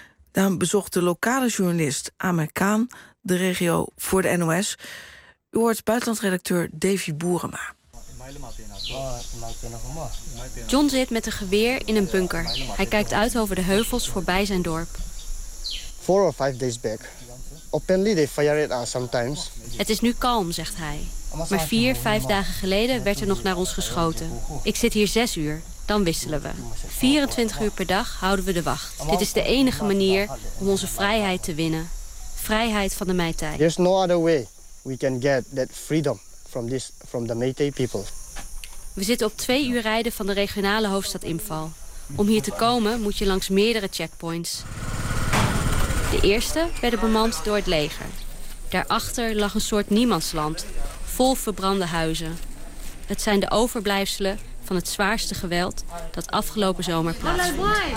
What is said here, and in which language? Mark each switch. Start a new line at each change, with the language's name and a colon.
Dutch: Daarom bezocht de lokale journalist Amer Khan de regio voor de NOS. U hoort buitenlandredacteur Davy Boerema. John zit met een geweer in een bunker. Hij kijkt uit over de heuvels voorbij zijn dorp.
English: 4 or 5 days back. Openly they fire at us sometimes.
Dutch: Het is nu kalm, zegt hij. Maar 4, 5 dagen geleden werd er nog naar ons geschoten. Ik zit hier 6 uur. Dan wisselen we. 24 uur per dag houden we de wacht. Dit is de enige manier om onze vrijheid te winnen. Vrijheid van de Meitei.
English: There's no other way we can get that freedom from the Meitei people.
Dutch: We zitten op 2 uur rijden van de regionale hoofdstad Imphal. Om hier te komen moet je langs meerdere checkpoints. De eerste werden bemand door het leger. Daarachter lag een soort niemandsland, vol verbrande huizen. Het zijn de overblijfselen van het zwaarste geweld dat afgelopen zomer plaatsvond.